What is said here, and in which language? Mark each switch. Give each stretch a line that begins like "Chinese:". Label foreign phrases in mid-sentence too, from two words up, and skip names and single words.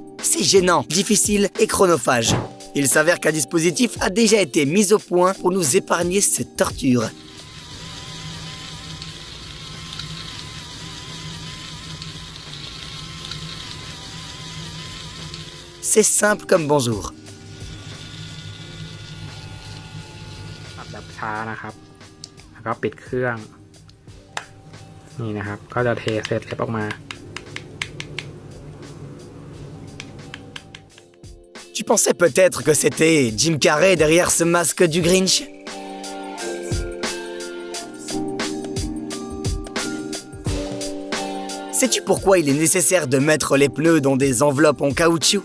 French: C'est gênant, difficile et chronophage. Il s'avère qu'un dispositif a déjà été mis au point pour nous épargner cette torture. C'est simple comme bonjour.
Thai: แบบช้านะครับแล้วก็ปิดเครื่องนี่นะครับก็จะเทเศษเล็บออกมา
French: Tu pensais peut-être que c'était Jim Carrey derrière ce masque du Grinch? Sais-tu pourquoi il est nécessaire de mettre les pneus dans des enveloppes en caoutchouc?